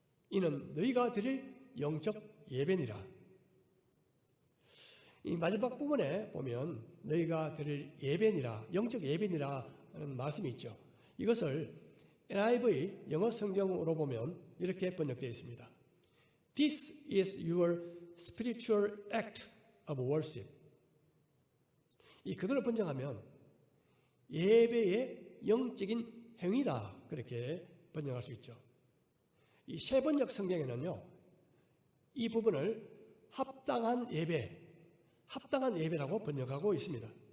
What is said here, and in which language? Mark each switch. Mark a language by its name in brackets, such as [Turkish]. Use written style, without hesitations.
[Korean] 이는 너희가 드릴 영적 예배니라. 이 마지막 부분에 보면 너희가 드릴 예배니라, 영적 예배니라는 말씀이 있죠. 이것을 NIV 영어 성경으로 보면 이렇게 번역되어 있습니다. [English] This is your spiritual act of worship. [Korean] 이 그대로 번역하면 예배의 영적인 행위다, 그렇게 번역할 수 있죠. 이 세 번역 성경에는요, 이 부분을 합당한 예배, 합당한 예배라고 번역하고 있습니다.